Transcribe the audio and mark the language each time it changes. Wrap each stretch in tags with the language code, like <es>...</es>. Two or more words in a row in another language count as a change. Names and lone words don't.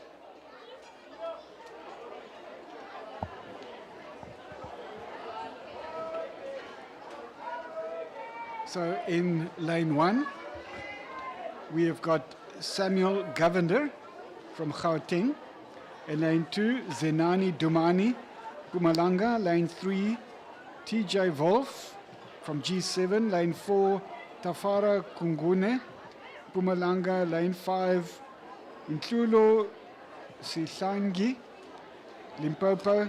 <en>So in lane 1, we have got Samuel Govender from Gauteng. In lane 2, Zenani Dumani, Mpumalanga. Lane 3, TJ Wolf from G7. Lane 4, Tafara Kungune, Mpumalanga. Lane 5, Ntlulo Sihlangi, Limpopo.</en>